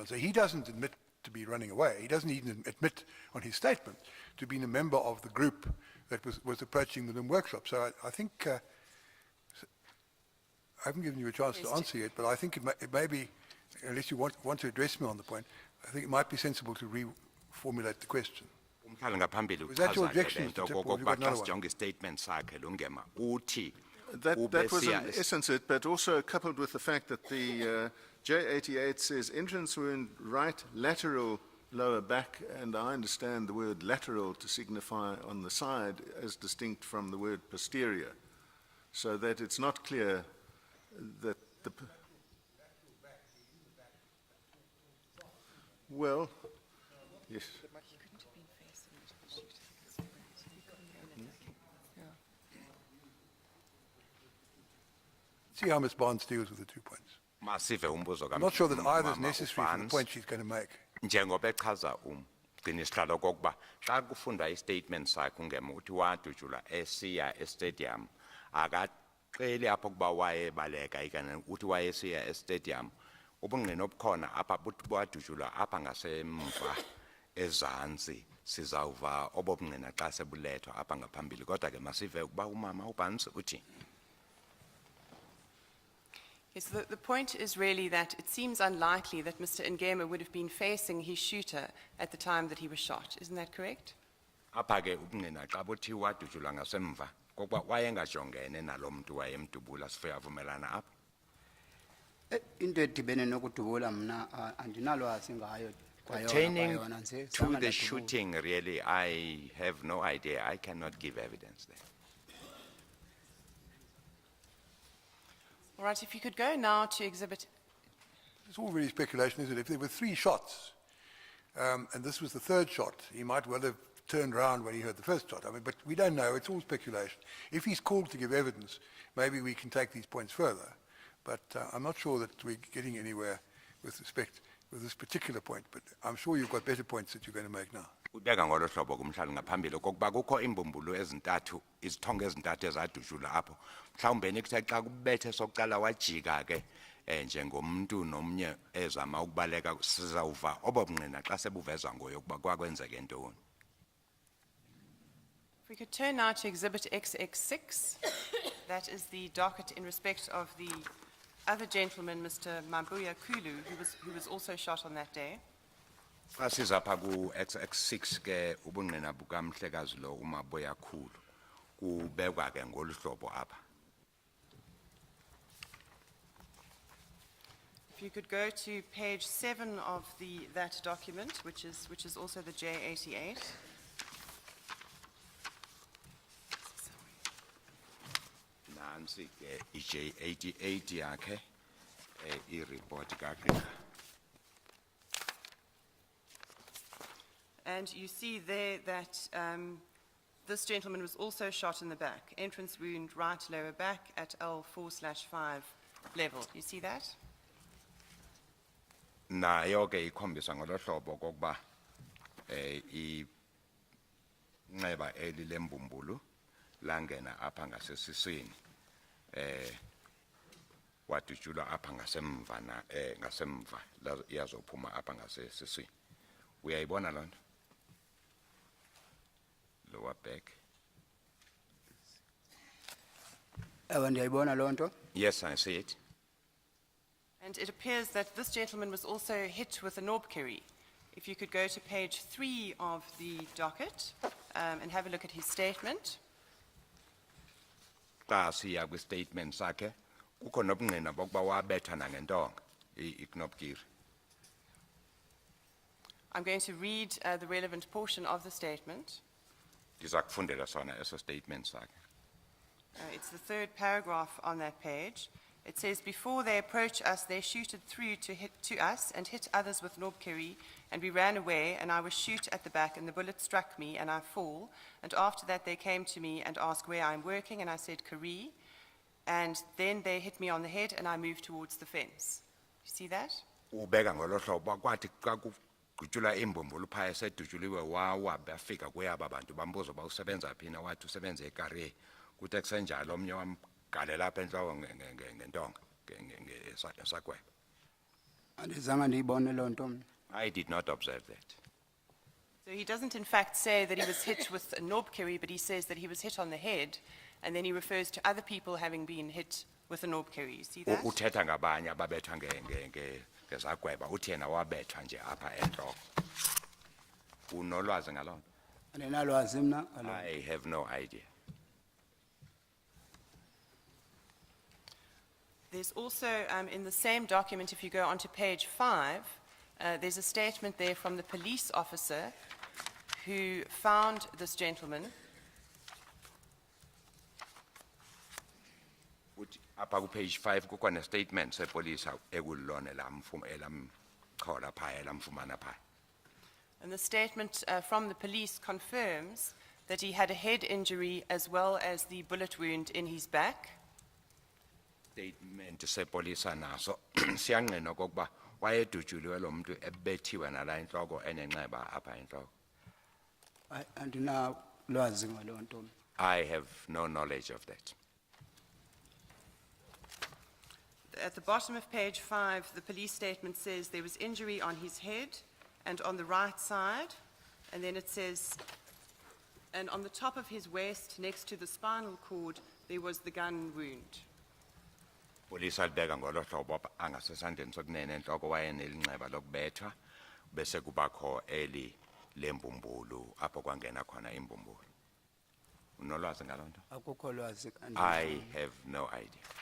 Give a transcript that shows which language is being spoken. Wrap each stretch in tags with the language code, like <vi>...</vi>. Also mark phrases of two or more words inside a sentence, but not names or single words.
<en>So he doesn't admit to be running away. He doesn't even admit on his statement to being a member of the group that was approaching the LIM workshop. So I think, I haven't given you a chance to answer yet, but I think it may be, unless you want to address me on the point, I think it might be sensible to reformulate the question.</en> <xh>Umhlali ngaphambili</xh> <en>Was that your</en> <xh>uchaza ke</xh> <en>objection,</en> <xh>le nto</xh> <en>Mr. Tip, or have you</en> <xh>okokuba</xh> <en>got another</en> <xh>xa</xh> <en>one?</en> <xh>sijonga istatement sakhe lungema uthi</xh> <en>That was in</en> <xh>ubesiya</xh> <en>essence it, but also coupled with the fact that the J88 says entrance wound right lateral lower back, and I understand the word lateral to signify on the side as distinct from the word posterior, so that it's not clear that the... Well, yes. See how Ms. Barnes deals with the 2 points.</en> <xh>masive umbuzo</xh> <en>I'm not sure that either is</en> <xh>kamama</xh> <en>necessary for the</en> <xh>uBarnes.</xh> <en>point she's going to make.</en> <xh>Njengoba echaza umgcini sihlalo okokuba xa kufundwa istatement sakhe ungema uthi wadutshulwa esiya estadium akaqeli apho kuba wayebaleka ikanye uthi wayesiya estadium ubungqina obukhona apha buthi wadutshulwa apha ngasemva ezantsi sizawuva obobungqina xa sebulethwa apha ngaphambili kodwa ke masive ukuba umama uBarnes uthi.</xh> <en>Yes, the point is really that it seems unlikely that Mr. Ngema would have been facing his shooter at the time that he was shot. Isn't that correct?</en> <xh>Apha ke ubungqina xa buthi wadutshulwa ngasemva kokuba wayengajongene nalo mntu wayemdubula sife avumelana apha. Into edibene nokudubula mna andinalwazi ngayo</xh> <en>Pertaining</en> <xh>kwayona nje</xh> <en>to</en> <xh>zange</xh> <en>the</en> <xh>ndadubula.</xh> <en>shooting, really, I have no idea. I cannot give evidence there. All right, if you could go now to exhibit. It's all very speculation, isn't it? If there were 3 shots, and this was the 3rd shot, he might well have turned around when he heard the first shot. I mean, but we don't know. It's all speculation. If he's called to give evidence, maybe we can take these points further. But I'm not sure that we're getting anywhere with respect with this particular point. But I'm sure you've got better points that you're going to make now.</en> <xh>Ubeka ngolo hlobo kumhlali ngaphambili okokuba kukho imbumbulu ezintathu izithongo ezintathu ezadutshulwa apho mhlawumbe nikuthe xa kubethe sokuqala wajika ke njengomuntu nomnye ezama ukubaleka sizawuva obobungqina xa sebuvezwa ngoyo ukuba kwakwenzeke ntoni.</xh> <en>If we could turn now to exhibit XX6, that is the docket in respect of the other gentleman, Mr. Mambuya Kulu, who was also shot on that day.</en> <xh>Xa sizapha ku XX6 ke ubungqina bukamhlekazi lo uMabuya Khulu kubekwa ke ngolu hlobo apha.</xh> <en>If you could go to page 7 of that document, which is also the J88.</en> <xh>Nansi ke iJ88 yakhe i-report kaGqirha.</xh> <en>And you see there that this gentleman was also shot in the back, entrance wound right lower back at L4/5 level. You see that?</en> <xh>Nayo ke ikhombisa ngolo hlobo kokuba inxeba elilembumbulu langena apha ngasesiswini wadutshulwa apha ngasemva ngasemva iyazophuma apha ngasesiswini. Uyayibona loo nto?</xh> <en>lower back.</en> <xh>Ewe ndiyayibona loo nto.</xh> <en>Yes, I see it. And it appears that this gentleman was also hit with a knobkierie. If you could go to page 3 of the docket and have a look at his statement.</en> <xh>Xa siya kwi-statement sakhe, kukho nobungqina bokuba wabetha nangentonga, knobkierie.</xh> <en>I'm going to read the relevant portion of the statement.</en> <xh>Ndiza kufundela sona eso statement sakhe.</xh> <en>It's the third paragraph on that page. It says, before they approached us, they shooted through to us and hit others with knobkierie, and we ran away, and I was shot at the back, and the bullet struck me, and I fall. And after that, they came to me and asked where I'm working, and I said, Kari. And then they hit me on the head, and I moved towards the fence. You see that?</en> <xh>Ubeka ngolo hlobo kwathi xa kugujula imbumbulu phaya sedujuliwe wawa bafika kweyaba bantu bambuza uba usebenza phi na wathi usebenza eKaree. Kuthe kusenjalo omnye wamgalela apha entloko ngentonga esagweba. Andizange ndiyibone loo nto mna.</xh> <en>I did not observe that. So he doesn't in fact say that he was hit with a knobkierie, but he says that he was hit on the head, and then he refers to other people having been hit with a knobkierie. You see that?</en> <xh>Uthetha ngabanye ababetha ngezagweba uthi yena wabetha nje apha entloko. Unolwazi ngaloo nto? Andinalwazi mna ngaloo nto.</xh> <en>I have no idea. There's also, in the same document, if you go onto page 5, there's a statement there from the police officer who found this gentleman.</en> <xh>Uthi apha ku page 5 kukho ne statement sepolisa ekulona elamchola phaya elamfumana phaya.</xh> <en>And the statement from the police confirms that he had a head injury as well as the bullet wound in his back.</en> <xh>Statement sepolisa naso siyangqina okokuba wayedutyuliwe lo muntu ebethiwe nala intloko enenxeba apha entloko. Andinalwazi ngaloo nto.</xh> <en>I have no knowledge of that. At the bottom of page 5, the police statement says there was injury on his head and on the right side, and then it says, and on the top of his waist next to the spinal cord, there was the gun wound.</en> <xh>Polisa libeka ngolo hlobo angasesandleni sokunene entloko wayenelinxeba lokubethwa bese kubakho eli lembumbulu apho kwangena khona imbumbulu. Unolwazi ngaloo nto? Akukho lwazi.</xh> <en>I have no idea.</en>